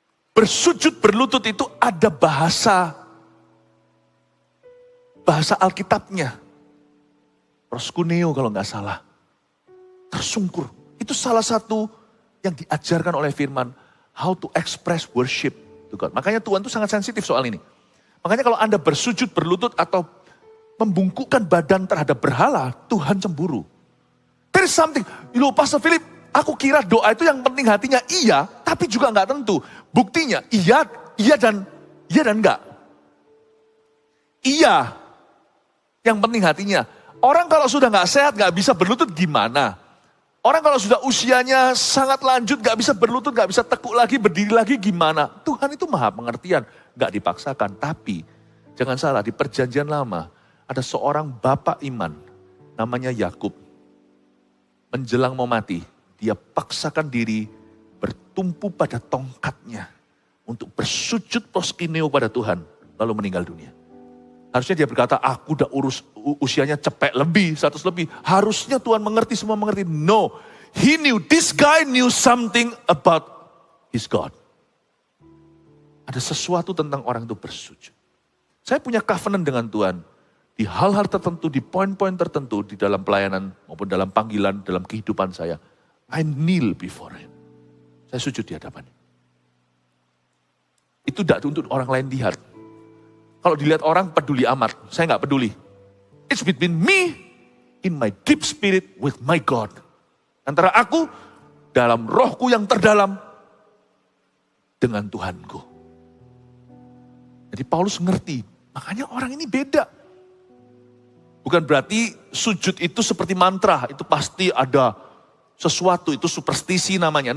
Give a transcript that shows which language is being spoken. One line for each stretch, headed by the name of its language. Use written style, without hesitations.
Indonesian: Bersujud, berlutut itu ada bahasa Alkitabnya. Proskuneo kalau gak salah. Tersungkur. Itu salah satu yang diajarkan oleh firman.
English: How to express worship to God.
Indonesian: Makanya Tuhan itu sangat sensitif soal ini. Makanya kalau Anda bersujud, berlutut atau membungkukkan badan terhadap berhala, Tuhan cemburu.
English: There is something.
Indonesian: Loh Pastor Philip, aku kira doa itu yang penting hatinya iya, tapi juga nggak tentu. Buktinya iya dan enggak. Iya, yang penting hatinya. Orang kalau sudah nggak sehat, nggak bisa berlutut gimana? Orang kalau sudah usianya sangat lanjut, gak bisa berlutut, gak bisa tekuk lagi, berdiri lagi gimana? Tuhan itu maha pengertian, gak dipaksakan. Tapi jangan salah, di perjanjian lama ada seorang bapak iman, namanya Yakub. Menjelang mau mati, dia paksakan diri bertumpu pada tongkatnya untuk bersujud proskineo pada Tuhan, lalu meninggal dunia. Harusnya dia berkata, aku udah usianya cepek lebih, 100 lebih. Harusnya Tuhan mengerti, semua mengerti.
English: No, this guy knew something about his God.
Indonesian: Ada sesuatu tentang orang itu bersujud. Saya punya covenant dengan Tuhan. Di hal-hal tertentu, di poin-poin tertentu, di dalam pelayanan maupun dalam panggilan, dalam kehidupan saya.
English: I kneel before him.
Indonesian: Saya sujud di hadapannya. Itu tidak untuk orang lain lihat. Kalau dilihat orang peduli amat, saya nggak peduli.
English: It's between me in my deep spirit with my God.
Indonesian: Antara aku dalam rohku yang terdalam dengan Tuhanku. Jadi Paulus ngerti, makanya orang ini beda. Bukan berarti sujud itu seperti mantra, itu pasti ada sesuatu, itu superstisi namanya.